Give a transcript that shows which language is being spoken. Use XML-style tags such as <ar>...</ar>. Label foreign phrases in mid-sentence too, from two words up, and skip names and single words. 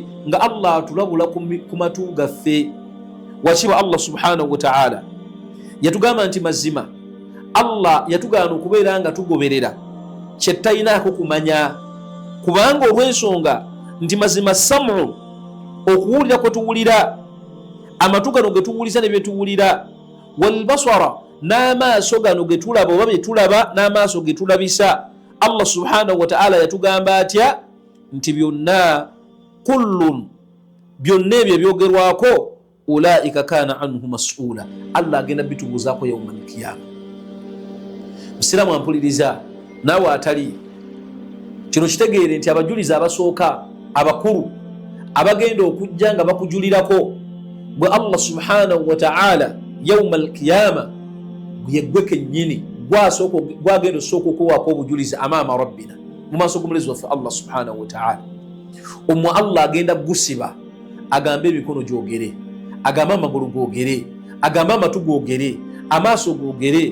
<lg>Nga Allah atulabula ku matu gaffe. Wakiba Allah</lg> <ar>سبحانه وتعالى</ar> <lg>yatugamba nti mazima Allah yatugaana okubeera nga tugoberera kye tutayinaako kumanya, kubanga olw'ensonga nti mazima samu, okuwulira kwe tuwulira, amatu gano ge tuwuliza ne bye tuwulira,</lg> <ar>والبصر,</ar> <lg>n'amaaso gano ge tulaba oba bye tulaba, n'amaaso ge tulabisa. Allah</lg> <ar>سبحانه وتعالى</ar> <lg>yatugamba atya nti byonna kullun, byonna ebyo ebyogerwako,</lg> <ar>أولئك كان عنه مسؤولا,</ar> <lg>Allah agenda bitubuuzaako</lg> <ar>يوم القيامة.</ar> <lg>Musiraamu ampuliriza naawe atali, kino kitegeere nti abajulizi abasooka abakulu abagenda okujja nga bakujulirako bwe Allah</lg> <ar>سبحانه وتعالى يوم القيامة</ar> <lg>yeggwe kennyini gwagenda osooka okuwaako obujulizi</lg> <ar>أمام ربنا,</ar> <lg>mu maaso g'omulezi waffe Allah</lg> <ar>سبحانه وتعالى.</ar> <lg>Omwo Allah agenda gusiba, agambe emikono gyogere, agambe amagulu gogere, agambe amatu gogere, amaaso gogere.</lg>